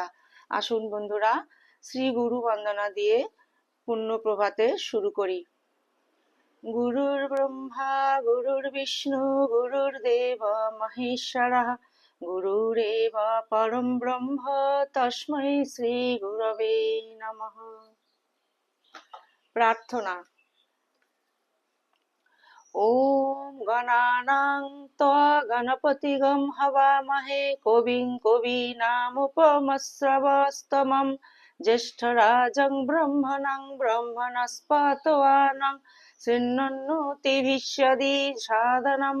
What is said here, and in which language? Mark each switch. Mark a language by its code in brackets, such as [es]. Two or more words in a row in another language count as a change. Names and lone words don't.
[bn] আসুন বন্ধুরা, শ্রী গুরু বন্দনা দিয়ে পূর্ণ প্রভাতে শুরু করি। [sa] গুরুর ব্রহ্মা গুরুর বিষ্ণু গুরুর্দেব মহেশ্বরঃ গুরুরেব পরম ব্রহ্ম তস্मै শ্রী গুরবে নমঃ। [bn] প্রার্থনা। [sa] ওম গণানাং ত্বা গণপতিগং হবামহে কবিং কবীনামুপমশ্রবস্তমং জ্যেষ্ঠরাজং ব্রহ্মণং ব্রহ্মণস্পত আনং শৃণ্বন্নোতিভিষ্যতি সাদনম।